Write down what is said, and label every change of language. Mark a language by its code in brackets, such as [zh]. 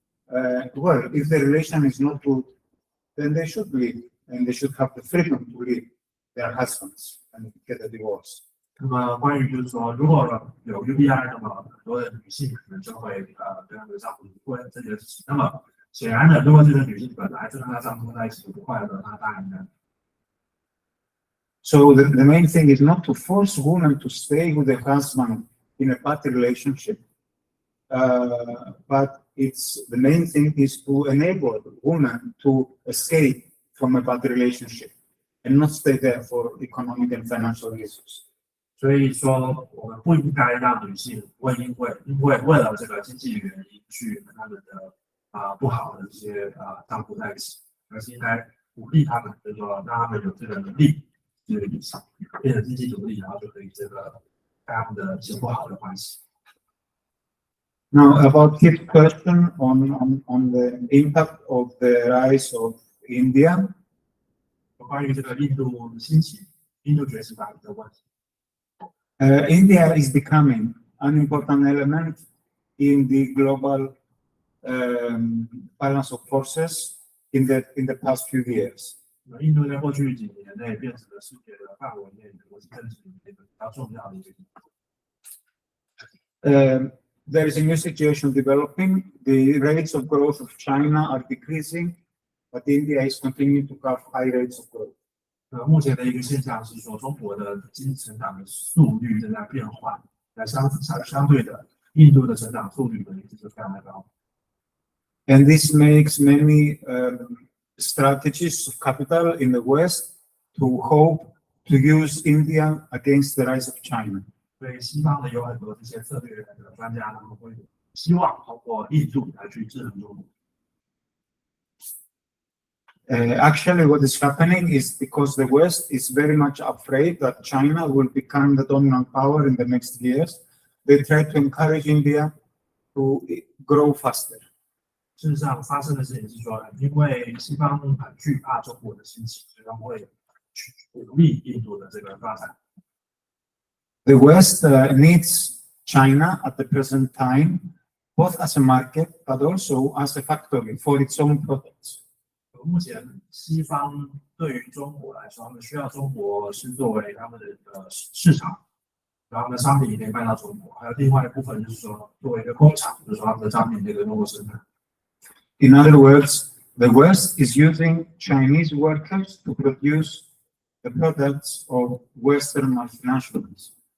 [en] Well, if the relation is not good, then they should leave, and they should have the freedom to leave their husbands and get a divorce. [zh] 那么关于就是说，如果有 UBI， 那么很多的女性可能就会跟她的丈夫离婚这件事情。那么显然的，如果这个女性本来就跟她丈夫在一起不快乐，那当然呢。 [en] So the main thing is not to force women to stay with their husband in a bad relationship, but the main thing is to enable women to escape from a bad relationship and not stay there for economic and financial reasons. [zh] 所以说，我们不应该让女性为了这个经济原因去跟他们的不好的这些丈夫在一起，而是应该鼓励他们，就是说让他们有这个能力，就是变成经济独立，然后就可以这个跟他们的一些不好的关系。 [en] Now, about his question on the impact of the rise of India, [zh] 关于这个印度兴起、印度崛起法的问题。 [en] India is becoming an important element in the global balance of forces in the past few years. [zh] 印度在过去几年内变成了世界的范围内的国际政治里面比较重要的一个地方。 [en] There is a new situation developing. The rates of growth of China are decreasing, but India is continuing to have high rates of growth. [zh] 目前的一个现象是说，中国的经济成长的速率正在变缓，那相对的，印度的成长速率呢一直是非常的高。 [en] And this makes many strategies of capital in the West to hope to use India against the rise of China. [zh] 所以西方呢有很多这些策略的专家，他们会希望通过印度来去制衡中国。 [en] Actually, what is happening is because the West is very much afraid that China will become the dominant power in the next years, they try to encourage India to grow faster. [zh] 事实上，发生的事情是说，因为西方很惧怕中国的兴起，所以他们会去鼓励印度的这个发展。 [en] The West needs China at the present time, both as a market but also as a factory for its own products. [zh] 目前西方对于中国来说，他们需要中国是作为他们的市场，然后他们的商品也可以卖到中国。还有另外一部分就是说，作为一个工厂，就是说他们的商品可以跟中国生产。 [en] In other words, the West is using Chinese workers to produce the products of Western multinationals.